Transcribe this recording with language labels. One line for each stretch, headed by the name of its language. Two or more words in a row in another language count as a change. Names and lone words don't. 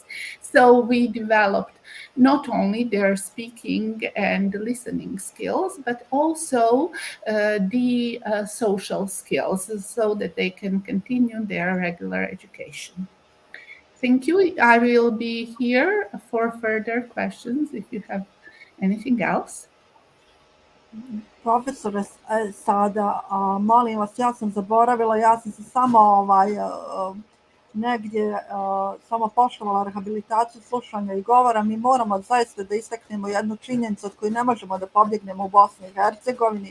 English: So we developed not only their speaking and listening skills, but also the social skills, so that they can continue their regular education. Thank you. I will be here for further questions if you have anything else.
Bosnian: Profesore, sada, molim vas, ja sam zaboravila, ja sam se samo negdje samo poštovala rehabilitaciju slušanja i govora. Mi moramo zaista da istaknemo jednu činjenicu od koju ne možemo da pobjegnemo u Bosni i Hercegovini.